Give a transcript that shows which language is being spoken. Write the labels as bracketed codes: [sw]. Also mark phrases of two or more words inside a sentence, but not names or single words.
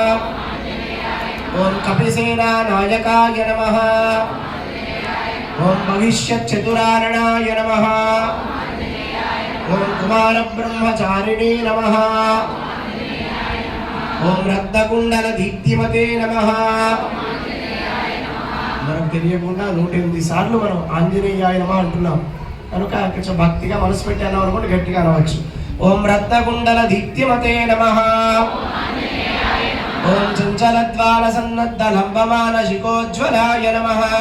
[sa] ओम कपिसेनानायकाय नमः। ओम भविष्यच्चतुरारणाय नमः। ओम कुमारब्रह्मचारिणे नमः। ओम रत्नकुण्डलदीप्तिमते नमः। [te] మనకు తెలియకుండా 108 సార్లు మనం [sa] ఆంజనేయాయ నమః [te] అంటున్నాం కనుక కొంచెం భక్తిగా మనసు పెట్టి అన్నాం అనుకోండి, గట్టిగా అనవచ్చు. [sa] ఓం రత్నకుండలదీప్తిమతే నమః. ఓం చంచలద్వాల సన్నద్ధ లంబమానశిఖోజ్వలాయ నమః.